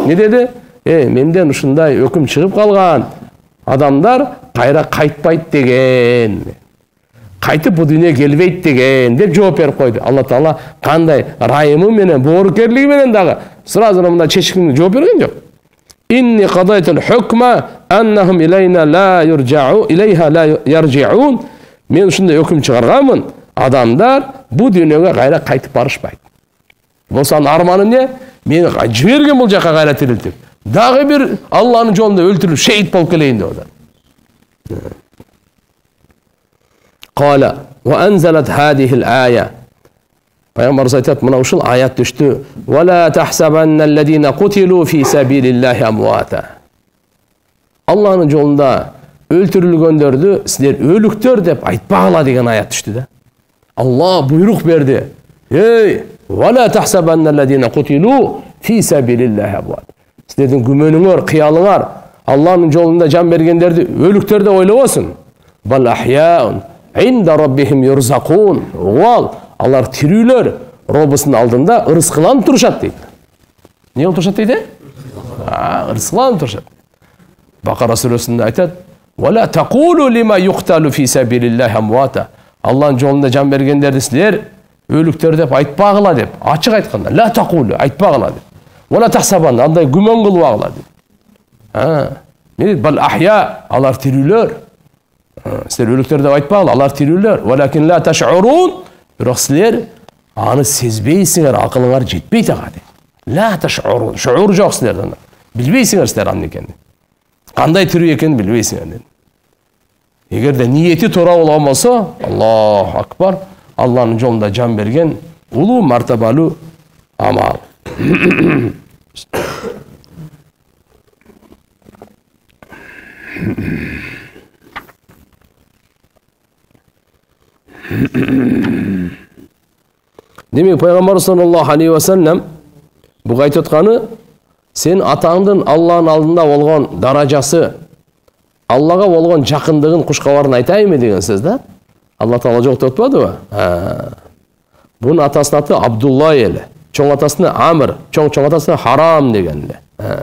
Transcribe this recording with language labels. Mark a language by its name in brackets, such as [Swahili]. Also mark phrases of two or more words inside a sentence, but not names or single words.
[Kyrgyz] Не деди? Менден ушундай өкүм чыгып калган. Адамдар кайра кайтпайт деген. Кайтып бу дүйнөгө келбейт деген деп жооп берип койду. Алла Таала кандай райымы менен, боорукерлиги менен дагы сразу мындай чечкиндүү жооп берген жок. [Arabic] إني قضيت الحكم أنهم إلينا لا يرجع إليها لا يرجعون. [Kyrgyz] Men ушундай өкүм чыгарганмын. Адамдар бу дүйнөгө кайра кайтып барышпайт. Болсо арманы не? Мени жиберген бул жака кайра тирилтип. Дагы бир Алланын жолунда өлтүрүлүп шейит болуп келейин деп атат. [Arabic] قال وأنزلت هذه الآية. [Kyrgyz] Пайгамбар айтат, мына ушул аят түштү. [Arabic] ولا تحسبن الذين قتلوا في سبيل الله أمواتا. [Kyrgyz] Алланын жолунда өлтүрүлгөндөрдү силер өлүктөр деп айтпагыла деген аят түштү да. Алла буйрук берди. [Arabic] ولا تحسبن الذين قتلوا في سبيل الله أمواتا. [Kyrgyz] Силердин күмөнүңөр, кыялыңар Алланын жолунда жан бергендерди өлүктөр деп ойлобосун. [Arabic] بل أحياء عند ربهم يرزقون. [Kyrgyz] Вал алар тирүүлөр, Роббусунун алдында ырыскыланып турушат дейт. Эмне болуп турушат дейт? Ырыскыланып турушат. Бакара сүрөсүндө айтат: [Arabic] "ولا تقولوا لمن يقتل في سبيل الله أموات." [Kyrgyz] Алланын жолунда жан бергендерди силер өлүктөр деп айтпагыла деп, ачык айтканда, [Arabic] لا تقولوا [Kyrgyz] айтпагыла деп. [Arabic] ولا تحسبن, [Kyrgyz] андай күмөн кылбагыла дейт. Не дейт? [Arabic] بل أحياء, [Kyrgyz] алар тирүүлөр. Силер өлүктөр деп айтпагыла, алар тирүүлөр. [Arabic] ولكن لا تشعرون. [Kyrgyz] Бирок силер аны сезбейсиңер, акылыңар жетпейт ага дейт. [Arabic] لا تشعرون. [Kyrgyz] Шуур жок силерде. Билбейсиңер силер аны экенин. Кандай тирүү экенин билбейсиңер дейт. Эгерде ниети туура болгон болсо, [Arabic] الله أكبر, [Kyrgyz] Алланын жолунда жан берген улуу мартабалуу амал. Демек пайгамбар [Arabic] صلى الله عليه وسلم [Kyrgyz] буга айтып атканы, сен атаңдын Алланын алдында болгон даражасы, Аллага болгон жакындыгын кушкабарын айтайынбы деген сөз да. Алла Таала жок деп атпадыбы? Бунун атасынын аты Абдулла эле. Чоң атасына Амр, чоң атасына Харам деген эле.